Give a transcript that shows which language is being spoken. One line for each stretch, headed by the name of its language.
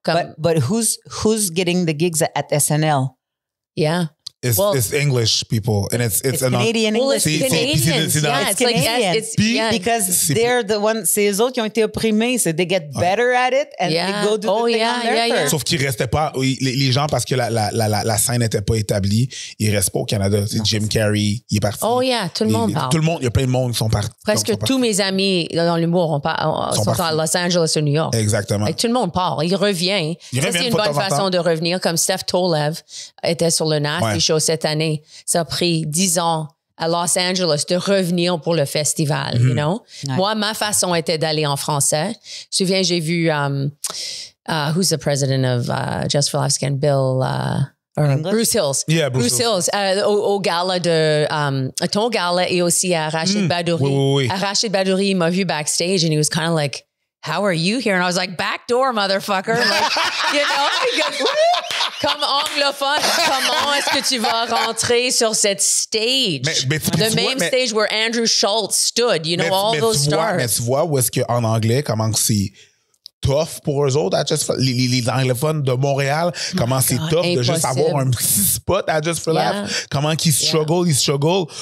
English: But who's getting the gigs at SNL? Yeah. It's English people, and it's Canadian English. It's Canadians. It's Canadian. Because they're the ones,
French: c'est eux autres qui ont été opprimés.
English: So they get better at it and they go do the thing on their turf.
French: Sauf qu'ils restaient pas, les gens, parce que la scène n'était pas établie, ils restent pas au Canada. C'est Jim Carrey, il est parti. Oh yeah, tout le monde parle. Tout le monde, il y a plein de monde qui sont partis. Presque tous mes amis dans l'humour sont à Los Angeles ou New York. Exactement. Tout le monde part. Il revient. Ça, c'est une bonne façon de revenir. Comme Steph Tolev était sur le Nasty Show cette année. Ça a pris 10 ans à Los Angeles de revenir pour le festival, you know? Moi, ma façon était d'aller en français. Je me souviens, j'ai vu
English: who's the president of Just for Laughs Again? Bruce Hills. Yeah, Bruce Hills.
French: Au gala de ton gala et aussi à Rachid Badouri. Oui. À Rachid Badouri, il m'a vu backstage
English: and he was kind of like, how are you here? And I was like, back door, motherfucker. Like, you know, because,
French: comme anglophone, comment est-ce que tu vas rentrer sur cette stage?
English: The même stage where Andrew Schultz stood, you know, all those stars.
French: Mais tu vois où est-ce qu'en anglais, comment c'est tough pour eux autres, les anglophones de Montréal, comment c'est tough de juste avoir un petit spot à Just for Laugh, comment qu'ils struggle.